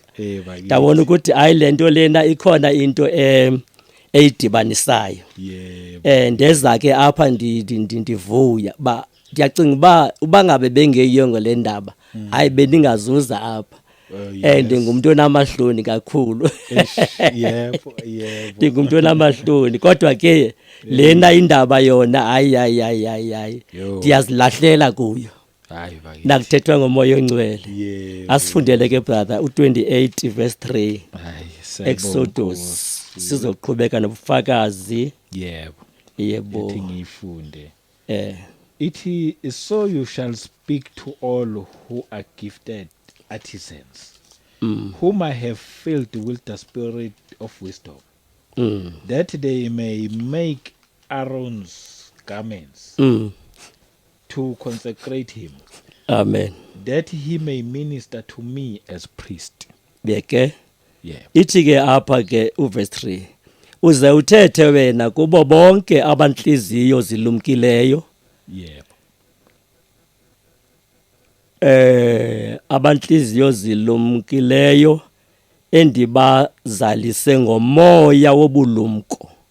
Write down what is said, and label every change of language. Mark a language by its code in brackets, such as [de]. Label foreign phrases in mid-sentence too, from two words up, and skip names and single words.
[xh] Ndabona ukuthi hayi lento lena ikhona into eyidibanisayo. Yebo. Ndeza ke apha ndivuya ba ndiyacinga uba ngabe bengeyongo le ndaba hayi beningazuza apha. Ndingumuntu onamahloni kakhulu. Yebo. Ndingumuntu onamahloni kodwa ke lena indaba yona hayi ndiyazilahlela kuyo. Hayi bakithi. Nakuthethwa ngomoya ongcwele. Asifundele ke brother u28 verse 3. Hayi [zu] Exodus sizoqhubeka nobufakazi. Yebo. Ethi ngifunde. Ithi, [en] so you shall speak to all who are gifted artisans, whom I have filled with the spirit of wisdom, that they may make Aaron's garments to consecrate him. Amen. That he may minister to me as priest. [xh] Beke. Ithi ke apha ke uverse 3. Uze uthethe wena kubo bonke abanhliziyo zilumkileyo. Abanhliziyo zilumkileyo endibazalise ngomoya wobulumko.